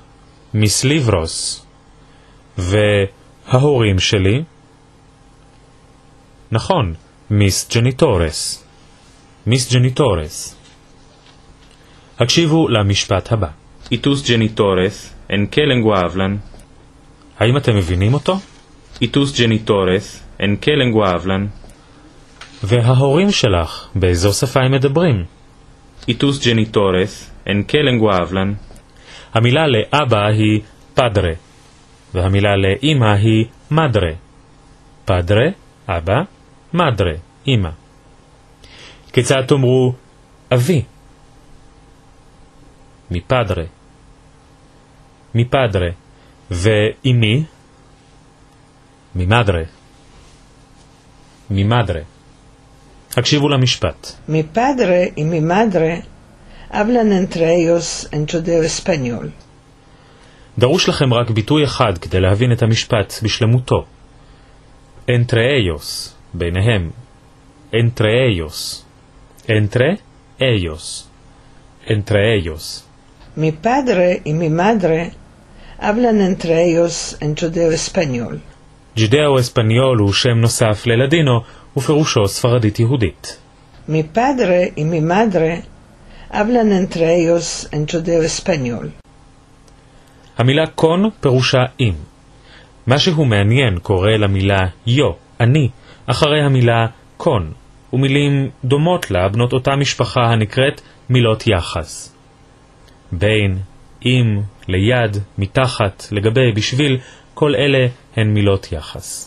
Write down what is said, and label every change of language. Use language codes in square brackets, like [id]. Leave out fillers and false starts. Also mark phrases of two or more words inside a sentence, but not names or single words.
[lad] mis livros. [he] וההורים שלי? נכון, [lad] mis djenitores. mis djenitores. [he] הקשיבו למשפט הבא. [lad] i tus djenitores, en qué lengua hablan? [he] האם אתם מבינים אותו? [lad] i tus djenitores, en qué lengua hablan? [he] וההורים שלך, באיזו שפה הם מדברים? [lad] i tus djenitores, [he] en qué lengua hablan? המילה לאבא היא פדרה, והמילה לאמא היא מדרה. פדרה, אבא, מדרה, אמא. כיצד תאמרו אבי? [lad] mi padre. mi padre. [he] ועם מי? [lad] mi madre. mi madre. [he] הקשיבו למשפט. [lad] Mi padre y mi madre hablan entre ellos en judeo-español. [he] דרוש לכם רק ביטוי אחד כדי להבין את המשפט בשלמותו. [lad] entre ellos, ביניהם. entre ellos. entre ellos. entre ellos. Mi padre y mi madre hablan entre ellos en judeo-español. [he] ג'ודאו-אספניול הוא שם נוסף ללדינו, ופירושו ספרדית יהודית. [lad] Mi padre y mi madre hablan entre ellos en judeo-español. [he] המילה קון פירושה אם. משהו מעניין קורא למילה יו, אני, אחרי המילה קון, ומילים דומות לה בנות אותה משפחה הנקראת מילות יחס. בין, עם, ליד, מתחת, לגבי, בשביל, כל אלה הן מילות יחס.